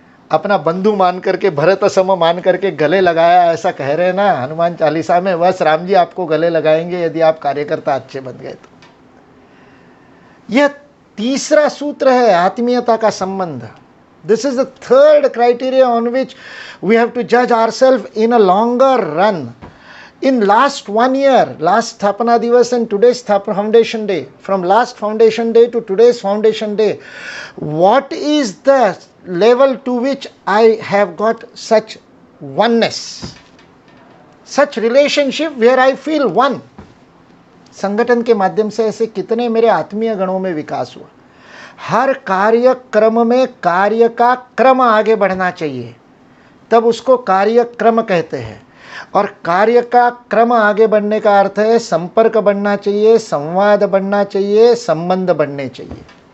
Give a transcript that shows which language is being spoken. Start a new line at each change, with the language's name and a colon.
Hindi: अपना बंधु मान करके, भरत सम मान करके गले लगाया, ऐसा कह रहे हैं ना हनुमान चालीसा में, बस राम जी आपको गले लगाएंगे यदि आप कार्यकर्ता अच्छे बन गए तो। यह तीसरा सूत्र है, आत्मीयता का संबंध।
English: This is the third criteria on which we have to जज ourselves in a longer run. In last 1 year, last Sthapana Divas and today's Foundation Day, from last Foundation Day to today's Foundation Day, what is the level to which I have got such oneness, such relationship where I feel one?
Hindi: संगठन के माध्यम से ऐसे कितने मेरे आत्मीय गणों में विकास हुआ। हर कार्यक्रम में कार्य का क्रम आगे बढ़ना चाहिए, तब उसको कार्यक्रम कहते हैं। और कार्य का क्रम आगे बढ़ने का अर्थ है संपर्क बढ़ना चाहिए, संवाद बढ़ना चाहिए, संबंध बढ़ने चाहिए।